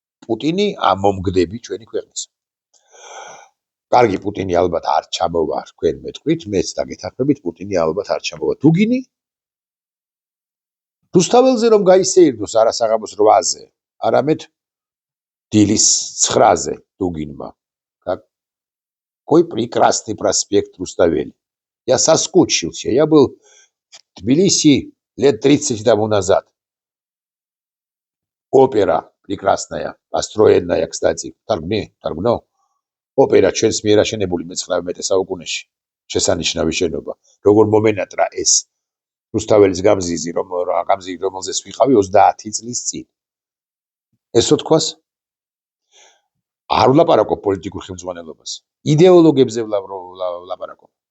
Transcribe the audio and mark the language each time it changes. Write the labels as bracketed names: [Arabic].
[Georgian] პუტინი ამომგდები ჩვენი ქვეყნისა. კარგი, პუტინი ალბათ არ ჩამოვა, თქვენ მეტყვით, მეც დაგეთანხმებით, პუტინი ალბათ არ ჩამოვა. დუგინი რუსთაველზე რომ გაისეირდოს არა საღამოს 8-ზე, არამედ დილის 9-ზე Дугинма. [Russian] Какой прекрасный проспект Руставели. Я соскучился. Я был в Тбилиси лет 30 тому назад. Опера прекрасная, построенная, кстати. Таргно. [Georgian] Опера ჩვენს მიერ აშენებული მე-19 საუკუნეში. შესანიშნავი შენობა. როგორ მომენატრა ეს რუსთაველის გამზიზი, რომელზეც ვიყავი 30 წლის წინ. ესო თქვას? არ ვლაპარაკობ პოლიტიკურ ხელმძღვანელობას. იდეოლოგებზე ვლაპარაკობ.